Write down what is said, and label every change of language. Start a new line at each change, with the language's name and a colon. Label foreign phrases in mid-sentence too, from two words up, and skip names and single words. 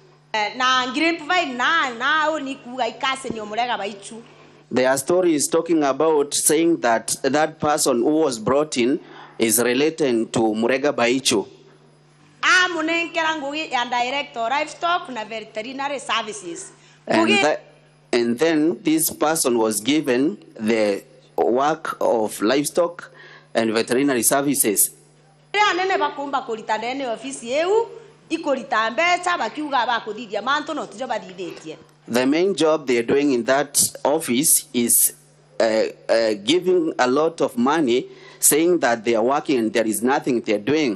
English: Their story is talking about saying that that person who was brought in is related to Murega Baichu. Director livestock na veterinary services. And then this person was given the work of livestock and veterinary services. The main job they are doing in that office is giving a lot of money, saying that they are working and there is nothing they are doing.